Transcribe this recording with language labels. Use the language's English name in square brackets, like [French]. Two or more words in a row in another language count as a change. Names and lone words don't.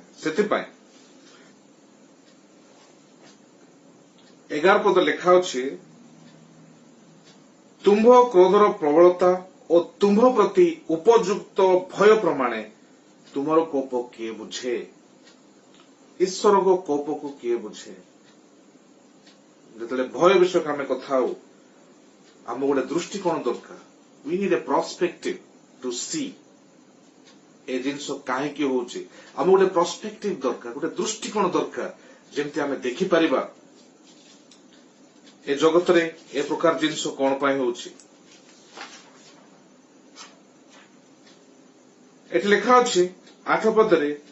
[Odia] ସେଥିପାଇଁ 11 ପଦ ଲେଖା ଅଛି, ତୁମ୍ଭ କ୍ରୋଧର ପ୍ରବଳତା ଓ ତୁମ୍ଭ ପ୍ରତି ଉପଯୁକ୍ତ ଭୟ ପ୍ରମାଣେ ତୁମର କୋପ କିଏ ବୁଝେ? ଈଶ୍ୱରଙ୍କ କୋପକୁ କିଏ ବୁଝେ? ଯେତେବେଳେ ଭୟ ବିଷୟକୁ ଆମେ କଥା ହଉ, ଆମକୁ ଗୋଟେ ଦୃଷ୍ଟିକୋଣ ଦରକାର। [English] We need a perspective to see [Odia] ଏ ଜିନିଷ କାହିଁକି ହଉଛି। ଆମକୁ ଗୋଟେ ପ୍ରସ୍ପେକ୍ଟିଭ ଦରକାର, ଗୋଟେ ଦୃଷ୍ଟିକୋଣ ଦରକାର, ଯେମିତି ଆମେ ଦେଖିପାରିବା ଏ ଜଗତରେ ଏ ପ୍ରକାର ଜିନିଷ କଣ ପାଇଁ ହଉଛି। ଏଠି ଲେଖା ଅଛି 8 ପଦରେ,